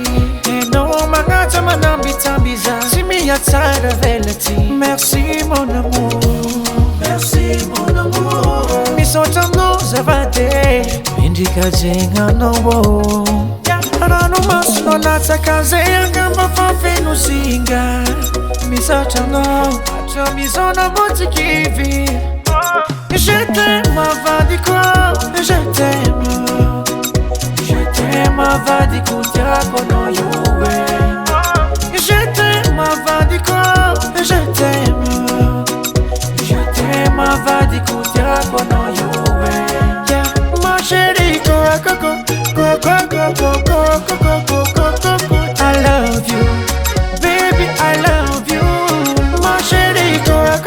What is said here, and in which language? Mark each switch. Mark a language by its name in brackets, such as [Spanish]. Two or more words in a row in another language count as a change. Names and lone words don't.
[Malagasy] Enao magnaja manambitsamby za tsy mihatsara velatsy. [French] Merci mon amour, merci mon amour. [Malagasy] Misaotra anao zavady mindrika jegnanao. Ranomasonao latsaka zay angamba fa feno singa. Misaotra anao hatra mizona motsikivy. [French] Je t'aime avadiko, je t'aime. Je t'aime [Malagasy] avadiko tiako anao io e. [French] Je t'aime avadiko, je t'aime. Je t'aime [Malagasy] avadiko tiako anao io e. [French] Yeah, ma chérie, go. [English] I love you, baby, I love you. [French] Ma chérie, go.